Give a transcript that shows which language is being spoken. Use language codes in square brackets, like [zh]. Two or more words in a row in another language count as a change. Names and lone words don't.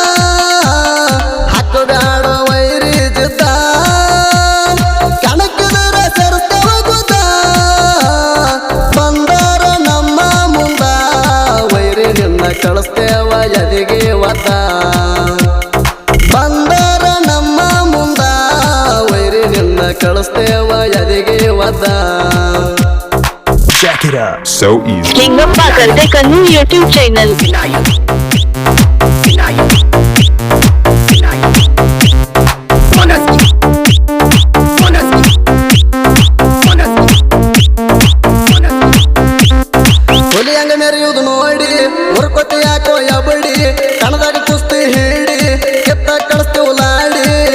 [kn] ಹಾಕಬೇಡ ವೈರಿ ಜದ್ದ ಕೆಣಕಿದರ ಸೇರಿಸ್ತವ ಗುದ್ದ ಬಂದರ ನಮ್ಮ ಮುಂದ ವೈರಿ ನಿನ್ನ ಕಳಿಸ್ತೇವ ಎದಿಗೆ ಒದ್ದ ಬಂದರ ನಮ್ಮ ಮುಂದ ವೈರಿ ನಿನ್ನ ಕಳಿಸ್ತೇವ ಎದಿಗೆ ಒದ್ದ [en] Jack it up. So easy. Kingappa Karte Kannu YouTube channel. [kn] ಹುಲಿ ಹಂಗ ಮೆರೆಯುವುದು ನೋಡಿ ಉರ್ಕೊತಿ ಯಾಕೋ ಯಬಡಿ ಕಣದಾಗ ಕುಸ್ತಿ ಹಿಡಿ ಕೆತ್ತ ಕಳಿಸ್ತೇವು ಲಾಡಿ